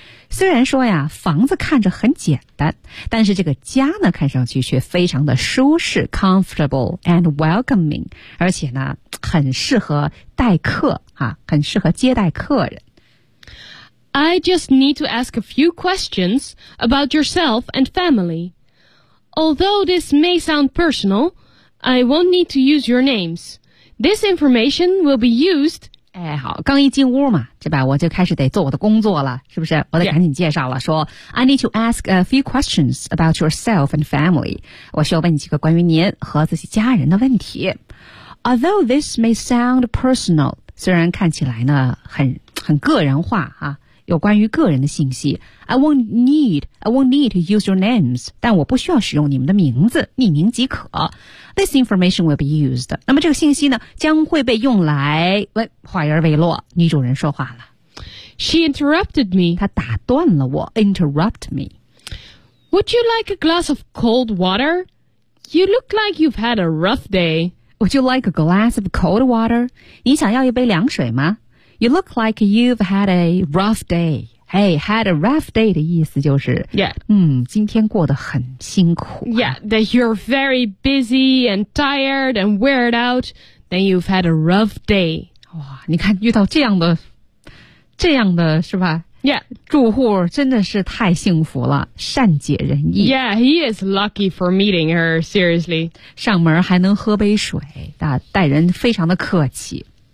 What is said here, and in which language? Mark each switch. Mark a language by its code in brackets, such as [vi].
[zh] 虽然说呀，房子看着很简单，但是这个家呢，看上去却非常的舒适 ， [en] comfortable and welcoming, [zh] 而且呢，很适合待客啊，很适合接待客人。 [en] I just need to ask a few questions about yourself and family. Although this may sound personal, I won't need to use your names. This information will be used. [zh] 哎，好，刚一进屋嘛，这边我就开始得做我的工作了，是不是？我得赶紧介绍了， [en] yeah. [zh] 说 [en] I need to ask a few questions about yourself and family. [zh] 我需要问几个关于您和自己家人的问题。 [en] Although this may sound personal, [zh] 虽然看起来呢很个人化啊。有关于个人的信息 [en] I won't need to use your names [zh] 但我不需要使用你们的名字匿名即可 [en] This information will be used [zh] 那么这个信息呢将会被用来喂话音未落女主人说话了 [en] She interrupted me [zh] 她打断了我 [en] Interrupt me Would you like a glass of cold water? You look like you've had a rough day Would you like a glass of cold water? [zh] 你想要一杯凉水吗 [en] You look like you've had a rough day. [zh] Hey, [en] had a rough day [zh] 的意思就是 [en] Yeah. [zh] 今天过得很辛苦、啊。 [en] Yeah, that you're very busy and tired and wearied out. Then you've had a rough day. [zh] 哇，你看遇到这样的是吧 [en] ？Yeah. [zh] 住户真的是太幸福了，善解人意。 [en] Yeah, he is lucky for meeting her, seriously. [zh] 上门还能喝杯水，待人非常的客气。